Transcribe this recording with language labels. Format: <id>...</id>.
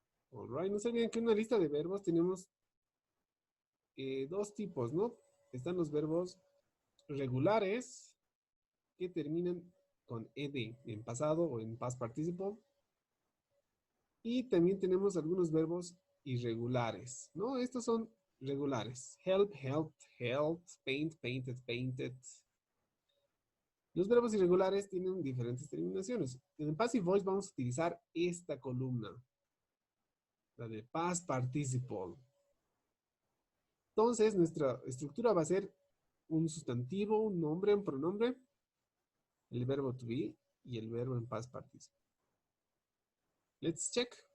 <en>All right,</en> <es>no se olviden que en una lista de verbos tenemos dos tipos, ¿no? Están los verbos regulares que terminan con ed en pasado o en past participle. Y también tenemos algunos verbos irregulares, ¿no? Estos son regulares.</es> <en>Help, helped, helped, paint, painted, painted.</en> <es>Los verbos irregulares tienen diferentes terminaciones. En el passive voice vamos a utilizar esta columna, la de past participle. Entonces, nuestra estructura va a ser un sustantivo, un nombre, un pronombre, el verbo to be y el verbo en past participle.</es> <en>Let's check.</en>